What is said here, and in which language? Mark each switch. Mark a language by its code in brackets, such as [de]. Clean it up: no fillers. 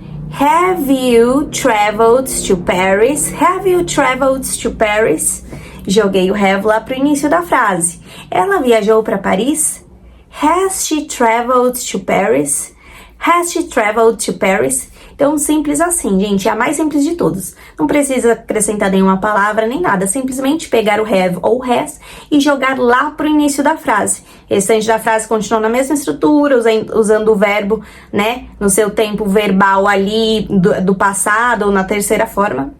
[en] Have you traveled to Paris? Have you traveled to Paris? [pt] Joguei o have lá pro início da frase. Ela viajou para Paris? [en] Has she traveled to Paris? Has she traveled to Paris? [pt] Então, simples assim, gente, é a mais simples de todos. Não precisa acrescentar nenhuma palavra nem nada, simplesmente pegar o have ou has e jogar lá pro início da frase. O restante da frase continua na mesma estrutura, usando o verbo, né, no seu tempo verbal ali do passado ou na terceira forma.